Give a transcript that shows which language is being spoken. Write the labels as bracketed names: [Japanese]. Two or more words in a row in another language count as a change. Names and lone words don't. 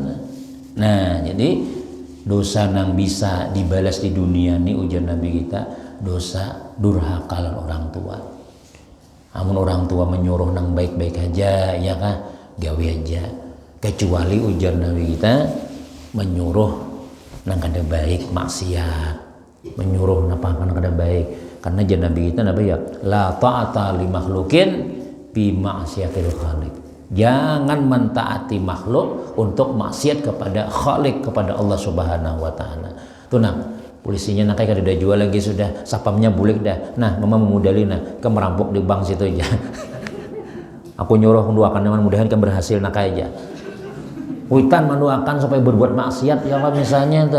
[Banjar] Nah, jadi dosa nang bisa dibalas di dunia nih ujar Nabi kita dosa durhaka orang tua. Amun orang tua menyuruh nang baik-baik aja ya kan gawe aja. Kecuali ujar Nabi kita menyuruh nang kada baik maksiat, menyuruh napa nang kada baik. Karena jan Nabi kita Nabi ya [Arabic] لا طاعة لمخلوق بمعصية الخالق. [Banjar] Jangan mentaati makhluk untuk maksiat kepada Khalik kepada [Arabic] الله سبحانه وتعالى. [Banjar] Tuh nah, polisinya nak kada jual lagi sudah, sapamnya bulik dah. Nah, mama memudali ke merampok di bank situ aja. Aku nyuruh mendoakan mudah-mudahan kan berhasil nak aja. Witan mendoakan supaya berbuat maksiat [Arabic] يا الله [Banjar] misalnya tuh.